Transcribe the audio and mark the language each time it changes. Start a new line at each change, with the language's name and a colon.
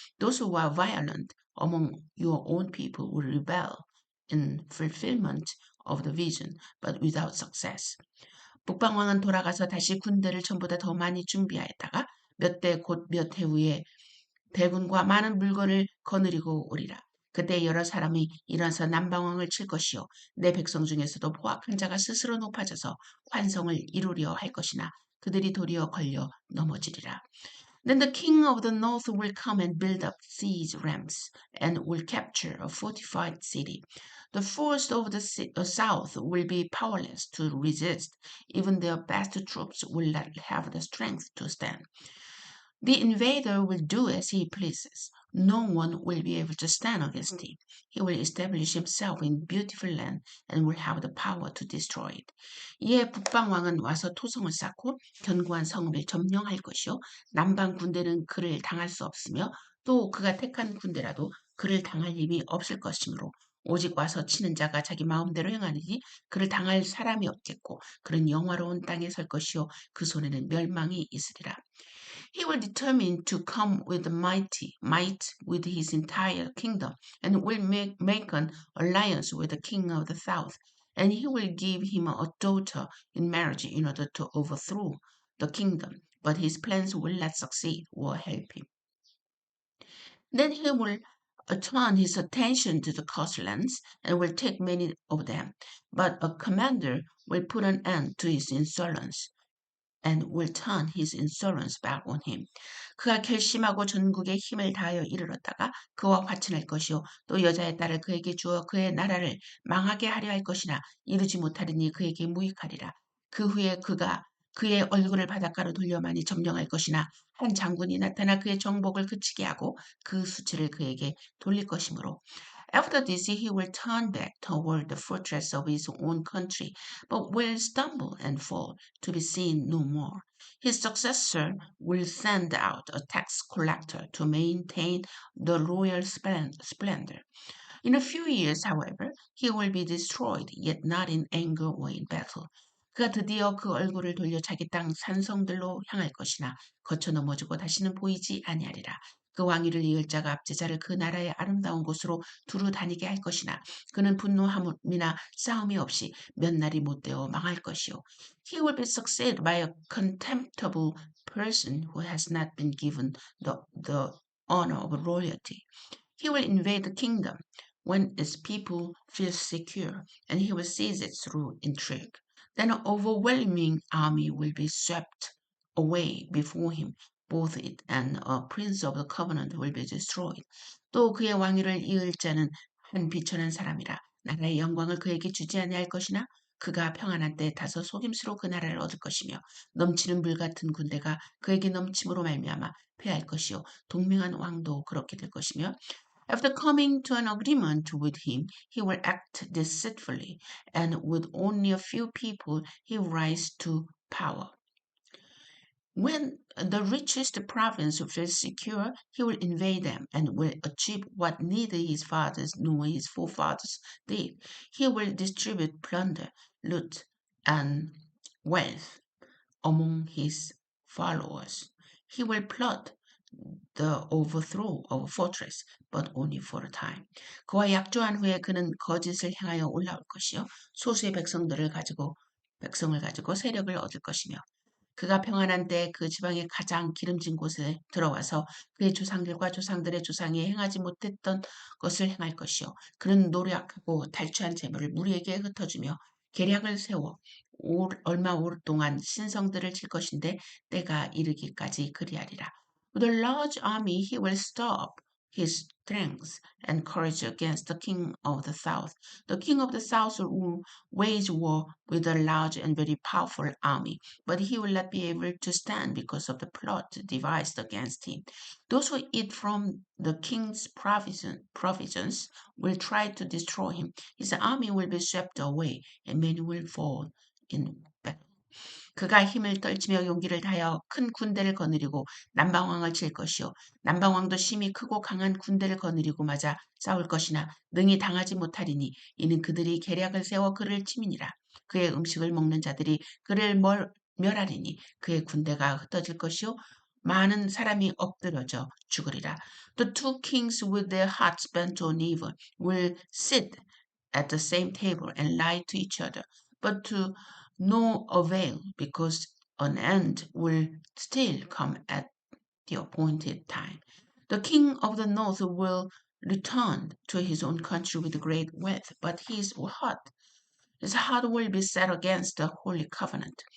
English: Those who are violent among your own people will rebel in fulfillment of the vision, but without success.
Korean: 북방왕은 돌아가서 다시 군대를 전보다 더 많이 준비하였다가 몇 대 곧 몇 해 후에 대군과 많은 물건을 거느리고 오리라. 그때 여러 사람이 일어나서 남방왕을 칠 것이요 내 백성 중에서도 포악한 자가 스스로 높아져서 환성을 이루려 할 것이나 그들이 도리어 걸려 넘어지리라.
English: Then the king of the north will come and build up siege ramps and will capture a fortified city. The force of the south will be powerless to resist. Even their best troops will not have the strength to stand. The invader will do as he pleases. No one will be able to stand against him. He will establish himself in beautiful land and will have the power to destroy it.
Korean: 이에 북방왕은 와서 토성을 쌓고 견고한 성읍을 점령할 것이요. 남방 군대는 그를 당할 수 없으며 또 그가 택한 군대라도 그를 당할 힘이 없을 것이므로 오직 와서 치는 자가 자기 마음대로 행하느니 그를 당할 사람이 없겠고 그는 영화로운 땅에 설 것이요 그 손에는 멸망이 있으리라.
English: He will determine to come with might with his entire kingdom, and will make an alliance with the king of the south, and he will give him a daughter in marriage in order to overthrow the kingdom, but his plans will not succeed or help him. Then he will turn his attention to the coastlands and will take many of them, but a commander will put an end to his insolence. And will turn his insolence back on him.
Korean: 그가 결심하고 전국에 힘을 다하여 이르렀다가 그와 화친할 것이요 또 여자의 딸을 그에게 주어 그의 나라를 망하게 하려 할 것이나 이루지 못하리니 그에게 무익하리라. 그 후에 그가 그의 얼굴을 바닷가로 돌려 많이 점령할 것이나 한 장군이 나타나 그의 정복을 그치게 하고 그 수치를 그에게 돌릴 것이므로
English: After this, he will turn back toward the fortress of his own country, but will stumble and fall, to be seen no more. His successor will send out a tax collector to maintain the royal splendor. In a few years, however, he will be destroyed, yet not in anger or in battle.
Korean: 그가 드디어 그 얼굴을 돌려 자기 땅 산성들로 향할 것이나 거쳐 넘어지고 다시는 보이지 아니하리라. 그 왕위를 이을 자가 압제자를 그 나라의 아름다운 곳으로 두루 다니게 할 것이나 그는 분노함이나 싸움이 없이 몇 날이 못되어 망할 것이요.
English: He will be succeeded by a contemptible person who has not been given the honor of royalty. He will invade the kingdom when its people feel secure, and he will seize it through intrigue. Then an overwhelming army will be swept away before him. Both it and a prince of the covenant will be destroyed.
Korean: 또 그의 왕위를 이을 자는 한 비천한 사람이라 나라의 영광을 그에게 주지 아니할 것이나 그가 평안한 때 다소 속임수로 그 나라를 얻을 것이며 넘치는 물 같은 군대가 그에게 넘침으로 말미암아 패할 것이요 동맹한 왕도 그렇게 될 것이며
English: After coming to an agreement with him, he will act deceitfully, and with only a few people he will rise to power. When the richest province feels secure, he will invade them and will achieve what neither his fathers nor his forefathers did. He will distribute plunder, loot, and wealth among his followers. He will plot the overthrow of a fortress, but only for a time.
Korean: 그와 약조한 후에 그는 거짓을 향하여 올라올 것이요 소수의 백성을 가지고 세력을 얻을 것이며 그가 평안한 때 그 지방의 가장 기름진 곳에 들어와서 그의 조상들과 조상들의 조상이 행하지 못했던 것을 행할 것이요 그는 노력하고 탈취한 재물을 무리에게 흩어주며 계략을 세워 얼마 오랫동안 신성들을 칠 것인데 때가 이르기까지 그리하리라.
English: With a large army he will stir up his strength and courage against the king of the south. The king of the south will wage war with a large and very powerful army, but he will not be able to stand because of the plot devised against him. Those who eat from the king's provisions will try to destroy him. His army will be swept away, and many will fall in battle.
Korean: 그가 힘을 떨치며 용기를 다하여 큰 군대를 거느리고 남방왕을 칠 것이요 남방왕도 심히 크고 강한 군대를 거느리고 맞아 싸울 것이나 능히 당하지 못하리니 이는 그들이 계략을 세워 그를 치미니라. 그의 음식을 먹는 자들이 그를 멸하리니 그의 군대가 흩어질 것이요 많은 사람이 엎드려져 죽으리라.
English: The two kings with their hearts bent on evil will sit at the same table and lie to each other, but to no avail, because an end will still come at the appointed time. The king of the north will return to his own country with great wealth, but his heart will be set against the holy covenant.